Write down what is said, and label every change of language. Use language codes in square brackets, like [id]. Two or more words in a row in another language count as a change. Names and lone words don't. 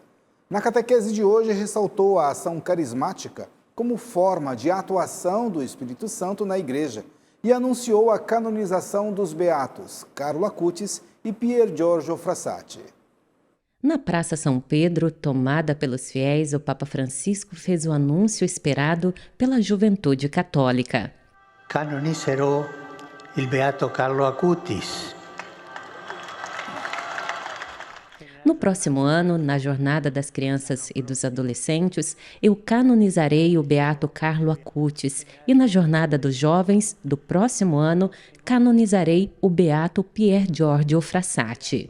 [pt] Na catequese de hoje, ressaltou a ação carismática como forma de atuação do Espírito Santo na Igreja e anunciou a canonização dos beatos Carlo Acutis e Pier Giorgio Frassati. Na Praça São Pedro, tomada pelos fiéis, o Papa Francisco fez o anúncio esperado pela juventude católica. [it] Canonizzerò il beato Carlo Acutis. [pt] No próximo ano, na Jornada das Crianças e dos Adolescentes, eu canonizarei o beato Carlo Acutis e na Jornada dos Jovens do próximo ano, canonizarei o beato Pier Giorgio Frassati.